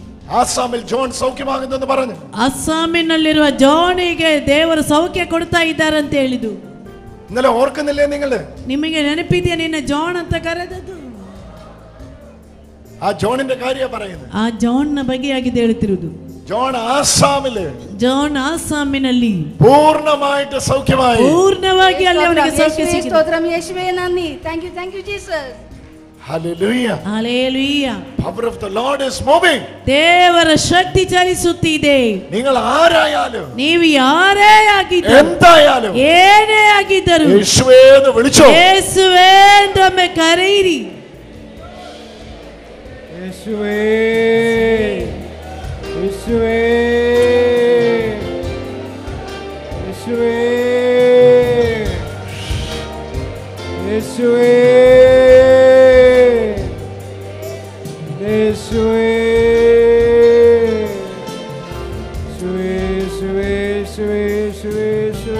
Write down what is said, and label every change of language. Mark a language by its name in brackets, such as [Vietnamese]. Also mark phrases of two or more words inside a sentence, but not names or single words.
[Kannada] ಅಸ್ಸಾಮಿನಲ್ಲಿರುವ ಜಾನಿಗೆ ದೇವರು ಸೌಖ್ಯ ಕೊಡ್ತಾ ಇದ್ದಾರೆ ಅಂತ ಹೇಳಿದ್ದು ನಿಮಗೆ ನೆನಪಿದೆಯಾ? ನಿನ್ನ ಜಾನ್ ಅಂತ ಕರೆದದ್ದು ಆ ಜಾನಿನ ಕಾರ್ಯ പറയുന്നത്. ಆ ಜಾನ್ನ ಬಗೆಯಾಗಿದೆ ಹೇಳ್ತಿರುವುದು. ಜಾನ್ ಆಸಾಮಿನಲ್ಲಿ [Malayalam] പൂർണ്ണമായിട്ട് സൗഖ്യമായി. [Kannada] പൂർണ്ണವಾಗಿ ಅಲ್ಲಿ ಅವನಿಗೆ ಸೌಖ್ಯ ಸಿಕ್ಕಿದೆ. ಸ್ತೋತ್ರಂ ಯೇಸುವೇ ನന്ദി. [English] thank you Jesus. Hallelujah. Hallelujah. Power of the Lord is moving. [Kannada] ದೇವರ ಶಕ್ತಿ ಚಲಿಸುತ್ತಿದೆ. [Malayalam] നിങ്ങൾ ആരായാലും, [Kannada] ನೀವು ಯಾರೇ ಆಗಿದ್ದರೂ, [Malayalam] എന്തായാലും, [Kannada] ಏನೇ ಆಗಿದ್ದರೂ [Malayalam] യേശുവേ എന്ന് വിളിച്ചോ. [Kannada] ಯೇಸುವೇ ಎಂದು ಒಮ್ಮೆ ಕರೆಯಿರಿ. [Malayalam] യേശുവേ, യേശുവേ, യേശുവേ, യേശുവേ, യേശുവേ, യേശുവേ, യേശുവേ, യേശുവേ, യേശുവേ,